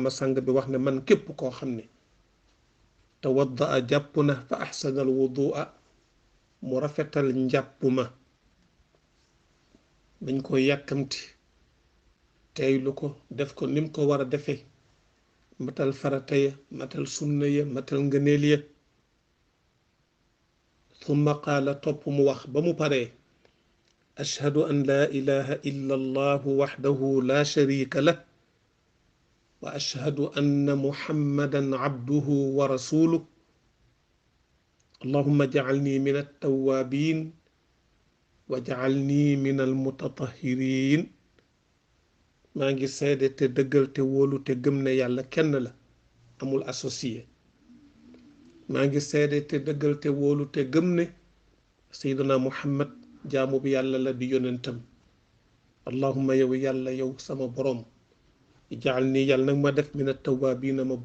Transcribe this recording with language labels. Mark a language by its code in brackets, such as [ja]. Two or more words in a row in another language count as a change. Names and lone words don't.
[wo] sang bi wax ne man képp koo xam ne tawaddaa jàpp na fa [ar] أحسن الوضوء, [wo] mu rafetal njàpp ma, dañ ko yàkkamti, teylu ko, def ko nim ko war a defee, matal farata ya, matal sunna ya, matal ngëneel ya. [ar] ثم قال [wo] topp mu wax ba mu paree [ar] أشهد أن لا إله إلا الله وحده لا شريك له وأشهد أن محمدا عبده ورسوله اللهم اجعلني من التوابين واجعلني من المتطهرين [wo] maa ngi seede te dëggal te wóolu te gëm ne yàlla kenn la amul associé maa ngi seede te dëggal te wóolu te gëm ne seydina muhammad jaamu bi yàlla la di yonentam allahumma yow yàlla yow sama boroom jaal nii yàlla nag ma def [ar] من التوابين [wo] ma